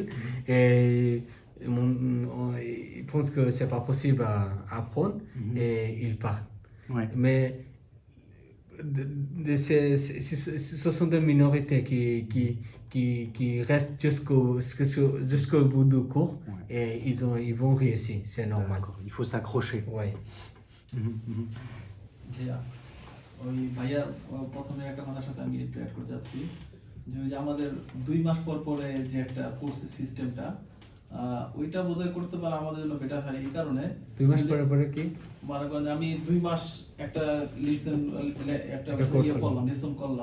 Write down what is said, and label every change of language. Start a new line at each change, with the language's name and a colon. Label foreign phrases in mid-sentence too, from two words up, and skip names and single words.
French: Et ils pensent que c'est pas possible à apprendre et ils partent. Ouais. Mais ce sont des minorités qui restent jusqu'au bout du cours et ils vont réussir, c'est normal. D'accord, il faut s'accrocher. Ouais.
Bangla: ভাইয়া ওই ভাইয়া প্রথমে একটা কথার সাথে আমি একটু অ্যাড করতে চাচ্ছি যে ওই যে আমাদের 2 মাস পর পরে যে একটা
English: course systemটা
Bangla: ওইটা বোধহয় করতে পারে আমাদের জন্য বেটার হয় এই কারণে 2 মাস পরে কি মনে করেন যে আমি 2 মাস একটা লিসন একটা লেসন করলাম